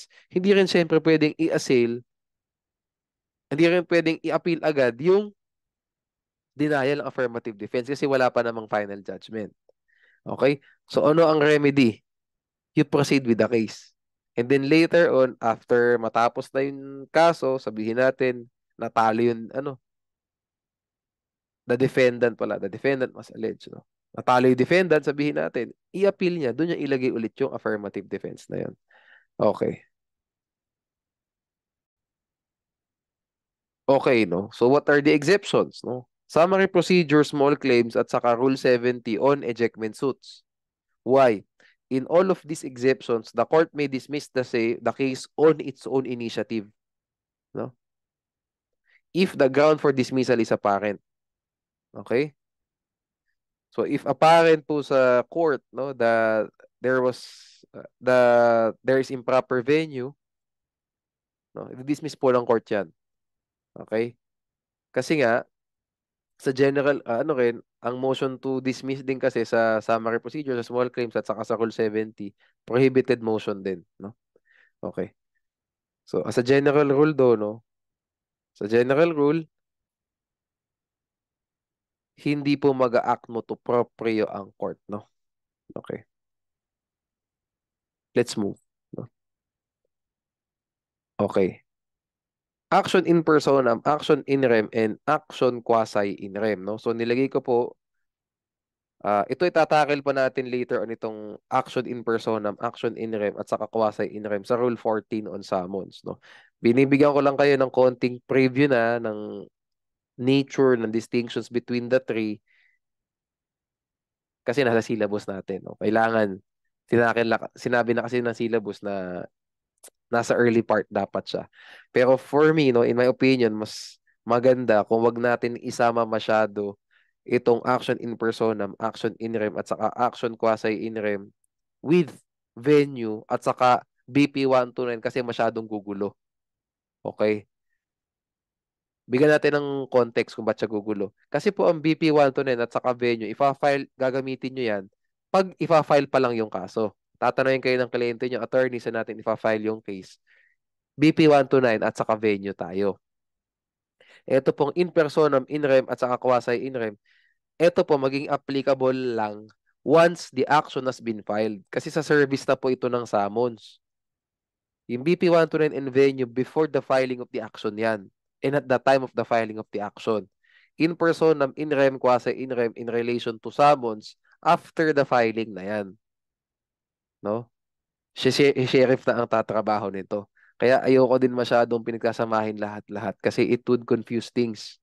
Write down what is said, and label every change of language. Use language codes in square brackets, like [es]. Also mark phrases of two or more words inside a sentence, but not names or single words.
[tl] Hindi rin siyempre pwedeng i-assail, hindi rin pwedeng i-appeal agad yung denial ng [en] affirmative defense [tl] kasi wala pa namang [en] final judgment. [tl] Okay? So ano ang remedy? [en] You proceed with the case. And then later on, [tl] after matapos na yung kaso, sabihin natin, natalo yung, [en] the defendant must allege, no? [tl] Natalo yung defendant, sabihin natin, i-appeal niya, doon niya ilagay ulit yung [en] affirmative defense [tl] na yun. [en] Okay. Okay, no? So what are the exceptions, no? Summary procedure, small claims, [tl] at saka [en] Rule 70 on ejectment suits. Why? In all of these exceptions, the court may dismiss the case on its own initiative, no? If the ground for dismissal is apparent. Okay? So if apparent [tl] po sa [en] court, no, that there was there is improper venue, no, [tl] i-dismiss po ng court 'yan. [en] Okay? [tl] Kasi nga sa general ano rin, ang [en] motion to dismiss [tl] din kasi sa [en] summary procedure [tl] sa [en] small claims [tl] at saka sa Rule 70, [en] prohibited motion [tl] din, no? [en] Okay. So as a general rule do, no, [tl] sa [en] general rule, [tl] hindi po mag-a-act [la] motu proprio [tl] ang court, no? [en] Okay. Let's move, no? Okay. Action in personam, action in rem, and action quasi in rem, [tl] no? So nilagay ko po, ito itatakil pa natin later on itong [en] action in personam, action in rem, [tl] at saka [en] quasi in rem [tl] sa [en] Rule 14 on summons, [tl] no? Binibigyan ko lang kayo ng konting preview na ng nature, ng [en] distinctions between the three [tl] kasi nasa syllabus natin, no? Kailangan, sinabi na kasi ng syllabus na nasa early part dapat siya. [en] Pero for me, no, in my opinion, [tl] mas maganda kung wag natin isama masyado itong [en] action in personam, action in rem, [tl] at saka [en] action quasi in rem with venue [tl] at saka BP 129 kasi masyadong gugulo. [en] Okay? [tl] Bigyan natin ng context kung ba't siya gugulo. Kasi po ang BP 129 at saka venue, gagamitin nyo yan pag ifa-file pa lang yung kaso. Tatanungin kayo ng kliyente nyo, attorney, sa natin ifa-file yung case. BP 129 at saka venue tayo. Ito pong in personam, in rem at saka quasi in rem. Ito po maging [en] applicable lang once the action has been filed. [tl] Kasi sa service na po ito ng summons. [en] Yung BP 129 and venue before the filing of the action yan. And at the time of the filing of the action. In personam, in rem, quasi in rem in relation to summons after the filing [tl] na yan. No? Sheriff na ang tatrabaho nito. Kaya ayoko din masyadong pinagkasamahin lahat-lahat kasi [en] it would confuse things.